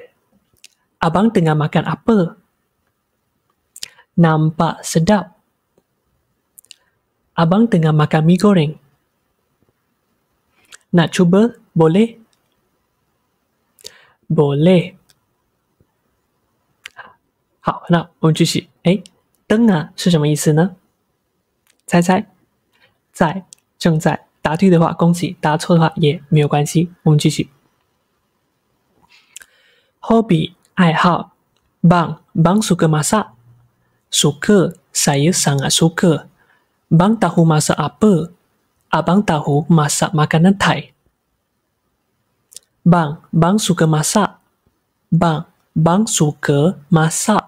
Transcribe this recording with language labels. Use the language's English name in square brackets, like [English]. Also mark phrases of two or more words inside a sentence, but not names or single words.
[Malay] Abang tengah makan apa? Nampak sedap. Abang tengah makan mi goreng. Nak cuba? Boleh? Boleh. [Chinese] 好，那我们继续。灯啊是什么意思呢？猜猜。在，正在。答对的话恭喜，答错的话也没有关系。我们继续。 [Malay] Hobi 爱好 Bang suka masak? Suka, saya sangat suka. Bang tahu masak apa? Abang tahu masak makanan Thai. Bang suka masak. Bang suka masak.